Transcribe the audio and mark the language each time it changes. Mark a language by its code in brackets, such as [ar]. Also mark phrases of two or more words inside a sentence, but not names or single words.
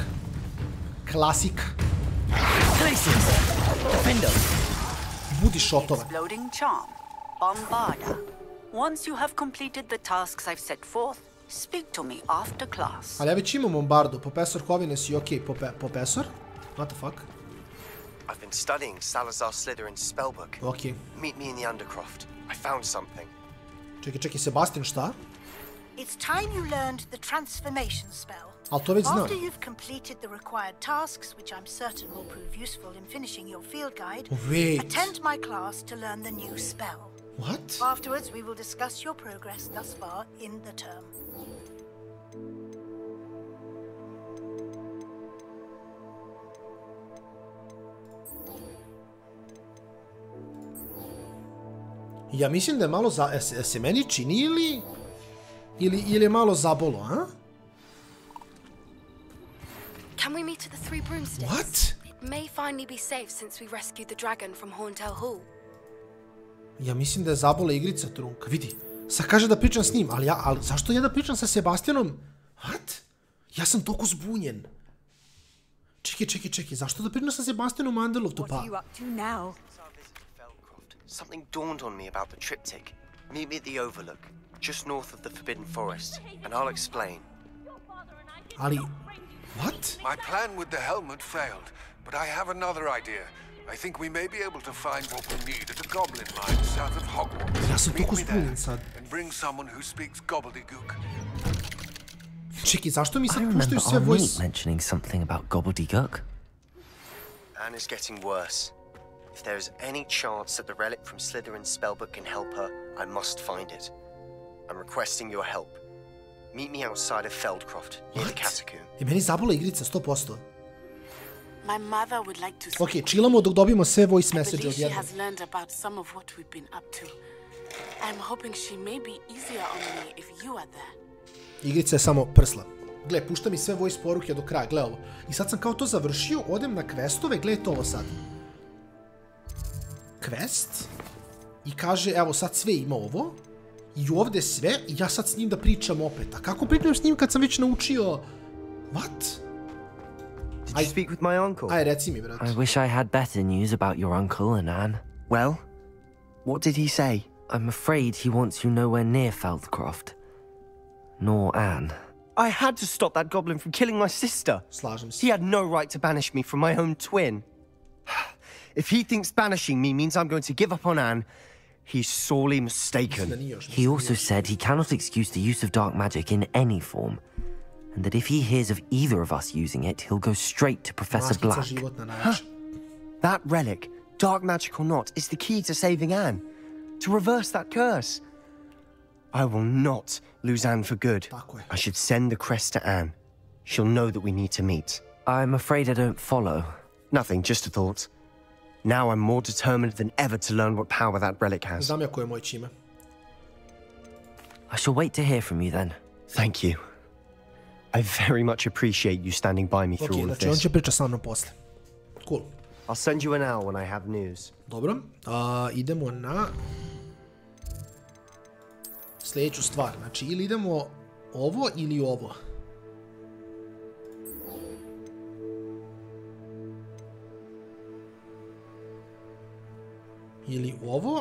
[bs] Klasika. Budi šotova. Ali ja već imam bombardu. Profesor Hovines i okej, profesor. [en] What the fuck? I've been studying Salazar Slytherin's spellbook. Okay. Meet me in the Undercroft. I found something. [bs] Čekaj, Sebastian, šta? [en] It's time you learned the transformation spell. [bs] Ali to već znam. [en] After you've completed the required tasks, which I'm certain will prove useful in finishing your field guide, attend my class to learn the new spell. What? Afterwards, we will discuss your progress thus far in the term. [bs] Ja mislim da je malo se meni čini ili je malo zabolo, a? [en] Can we meet at the Three Broomsticks? What? It may finally be safe since we rescued the dragon from Horntail Hall. [bs] Ja mislim da je zabola igrica trunka. Vidi, sad kaže da pričam s njim, ali zašto ja da pričam sa Sebastianom? What? Ja sam toliko zbunjen. Čekaj, zašto da pričam sa Sebastianom Mandelovtu, pa? [en] Something dawned on me about the triptych. Meet me at the Overlook, just north of the Forbidden Forest, and I'll explain. [bs] Ali, what? [en] My plan with the helmet failed, but I have another idea. I think we may be able to find what we need at a goblin mine south of Hogwarts. [bs] Ja sam toliko zbunjen sad. [en] And bring someone who speaks gobbledygook. [bs] Čekaj, zašto mi sad puštaju sve voice? [en] I remember mentioning something about gobbledygook. Anne is getting worse. If there is any chance that the relic from Slytherin's spellbook can help her, I must find it. I'm requesting your help. Meet me outside of Feldcroft, near the catacomb. [bs] I meni zabola igrica, 100%. [en] My mother would like to [bs] Ok, chillamo dok dobijemo sve [en] voice message [bs] od jednog. jednog. [en] She has learned about some of what we've been up to. I'm hoping she may be easier on me if you are there. [bs] Igrica je samo prsla. Gle, pušta mi sve voice poruke do kraja, gle ovo. I sad sam kao to završio, odem na questove, gle to ovo sad. Quest. I kaže, evo sad sve ima ovo. I ovdje sve, i ja sad s njim da pričam opet. A kako pričam s njim kad sam već naučio... What? [en] Did you speak with my uncle? [bs] Aj, reci mi, brat. [en] I wish I had better news about your uncle and Anne. Well, what did he say? I'm afraid he wants you nowhere near Feldcroft. Nor Anne. I had to stop that goblin from killing my sister. [bs] Slažem se. [en] He had no right to banish me from my own twin. If he thinks banishing me means I'm going to give up on Anne, he's sorely mistaken. He also said he cannot excuse the use of dark magic in any form, and that if he hears of either of us using it, he'll go straight to Professor Black. That relic, dark magic or not, is the key to saving Anne. To reverse that curse. I will not lose Anne for good. I should send the crest to Anne. She'll know that we need to meet. I'm afraid I don't follow. Nothing, just a thought. Now I'm more determined than ever to learn what power that relic has. [bs] Znam ja koje je moje čime. [en] I shall wait to hear from you then. Thank you. I very much appreciate you standing by me through all of [bs] znači on [en] this. [bs] će pričati sa mnom posle. [en] Cool. I'll send you an owl when I have news. [bs] Dobro. Idemo na... sljedeću stvar. Znači, ili idemo ovo ili ovo. Ili ovo.